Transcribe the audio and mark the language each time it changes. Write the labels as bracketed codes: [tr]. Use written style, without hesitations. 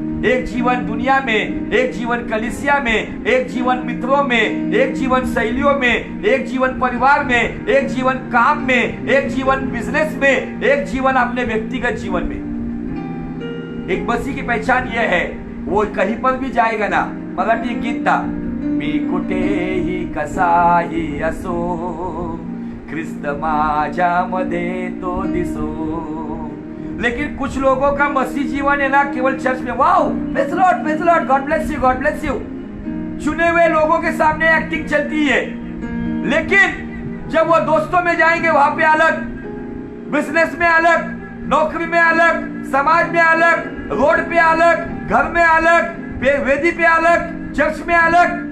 [hi] एक जीवन दुनिया में, एक जीवन कलीसिया में, एक जीवन मित्रों में, एक जीवन शैलियों में, एक जीवन परिवार में, एक जीवन काम में, एक जीवन बिजनेस में, एक जीवन अपने व्यक्तिगत जीवन में। एक मसीह की पहचान यह है, वो कहीं पर भी जाएगा ना। मराठी गीत था, [mr] मी कुठेही कसाही असो, ख्रिस्त माझ्यामध्ये तो दिसो। [hi] लेकिन कुछ लोगों का मसीह जीवन है ना केवल चर्च में, [en] wow praise Lord, praise Lord, God bless you, [hi] God bless you. चुने हुए लोगों के सामने एक्टिंग चलती है, लेकिन जब वो दोस्तों में जाएंगे वहां पे अलग, बिजनेस में अलग, नौकरी में अलग, समाज में अलग, रोड पे अलग, घर में अलग, वेदी पे अलग, चर्च में अलग।